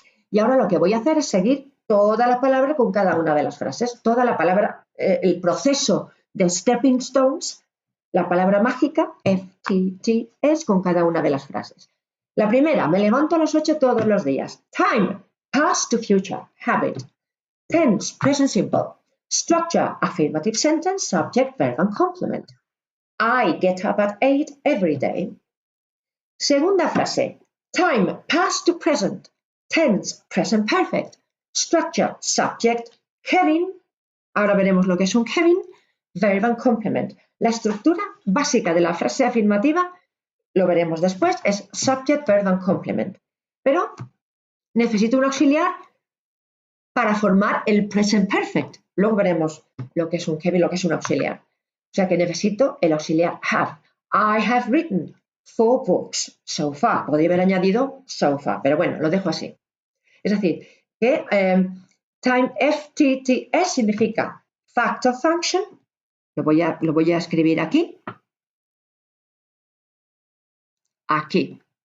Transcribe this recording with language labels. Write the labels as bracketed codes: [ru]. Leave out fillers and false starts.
[es] Y ahora lo que voy a hacer es seguir toda la palabra con cada una de las frases. Toda la palabra, el proceso de stepping stones, la palabra mágica, FTTS, con cada una de las frases. La primera, me levanto a las 8 todos los días. [en] Time, past to future, habit. Tense, present simple. Structure, affirmative sentence, subject, verb and complement. I get up at 8 every day. [es] Segunda frase. [en] Time, past to present. Tense, present perfect. Structure, subject, Kevin. [es] Ahora veremos lo que es un Kevin. [en] Verb and complement. [es] La estructura básica de la frase afirmativa, lo veremos después, es [en] subject, verb and complement. [es] Pero necesito un auxiliar para formar el present perfect. Luego veremos lo que es un Kevin, lo que es un auxiliar. O sea que necesito el auxiliar have. [en] I have written 4 books so far. [es] Podría haber añadido so far, pero bueno, lo dejo así. Es decir, que time FTTS significa fact of function. Lo voy a escribir aquí. Aquí.